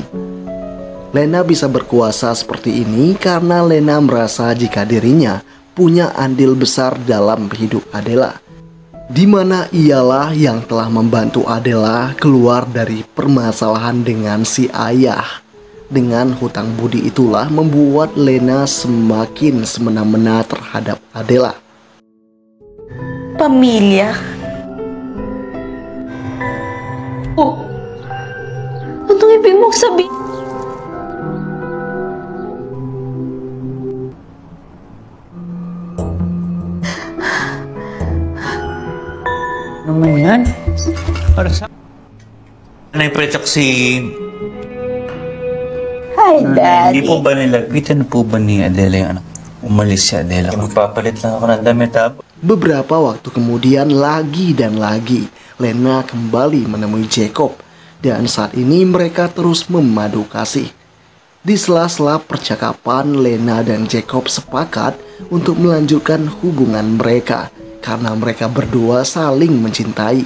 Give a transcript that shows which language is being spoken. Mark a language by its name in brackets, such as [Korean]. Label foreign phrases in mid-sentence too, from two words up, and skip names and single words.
[Indonesian] Lena bisa berkuasa seperti ini karena Lena merasa jika dirinya punya andil besar dalam hidup Adela, di mana ialah yang telah membantu Adela keluar dari permasalahan dengan si ayah. Dengan hutang budi itulah membuat Lena semakin semena-mena terhadap Adela. [Filipino] Pamilya. Oh, anong ibig mong sabihin? Naman yan? Para sa... Naipretok si... Hi, Hindi po ba nilapitan po ba ni Adela yung anak? Umalis si Adela. Magpapalit lang ako ng damit ha. [Indonesian] Beberapa waktu kemudian lagi dan lagi Lena kembali menemui Jacob. Dan saat ini mereka terus memadu kasih. Di sela-sela percakapan, Lena dan Jacob sepakat untuk melanjutkan hubungan mereka karena mereka berdua saling mencintai.